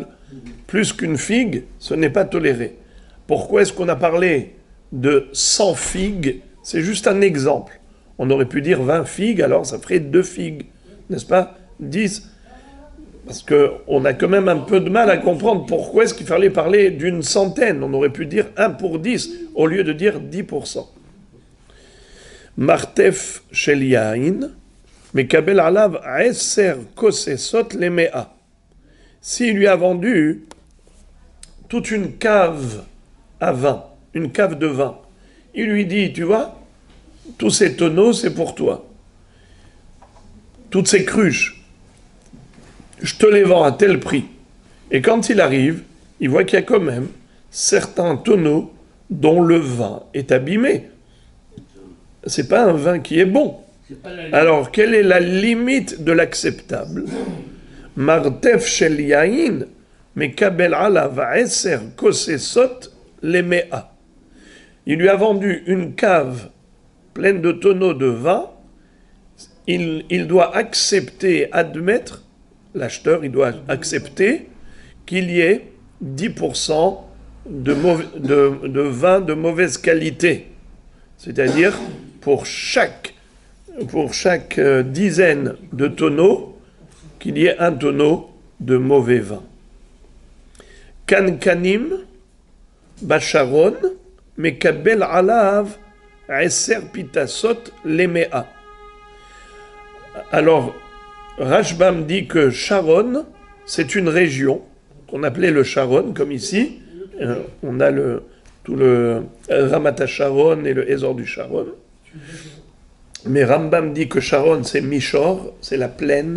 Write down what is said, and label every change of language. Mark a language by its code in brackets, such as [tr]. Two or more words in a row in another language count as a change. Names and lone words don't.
[fr] Plus qu'une figue, ce n'est pas toléré. Pourquoi est-ce qu'on a parlé de 100 figues? C'est juste un exemple. On aurait pu dire 20 figues, alors ça ferait 2 figues, n'est-ce pas? 10. Parce qu'on a quand même un peu de mal à comprendre pourquoi est-ce qu'il fallait parler d'une centaine. On aurait pu dire 1 pour 10 au lieu de dire 10%. [he] מרתף של יין, מקבל עליו 10 קוססות למאה. [fr] S'il lui a vendu toute une cave à vin, une cave de vin, il lui dit, tu vois, tous ces tonneaux, c'est pour toi. Toutes ces cruches, je te les vends à tel prix. Et quand il arrive, il voit qu'il y a quand même certains tonneaux dont le vin est abîmé. C'est pas un vin qui est bon. Alors, quelle est la limite de l'acceptable? [he] מרתף של יין, מקבל עליו 10 קוססות למאה. [fr] Il lui a vendu une cave pleine de tonneaux de vin. Il doit accepter, admettre, l'acheteur, il doit accepter qu'il y ait 10% de vin de mauvaise qualité. C'est-à-dire, pour chaque dizaine de tonneaux, qu'il y ait un tonneau de mauvais vin. [he] קנקנים, בשרון, מקבל עליו, 10 פיטסות למאה. [fr] Alors, Rashbam dit que Sharon, c'est une région qu'on appelait le Sharon, comme ici. On a tout le Ramat Sharon et le Ezor du Sharon. Mais Rambam dit que Sharon, c'est Mishor, c'est la plaine.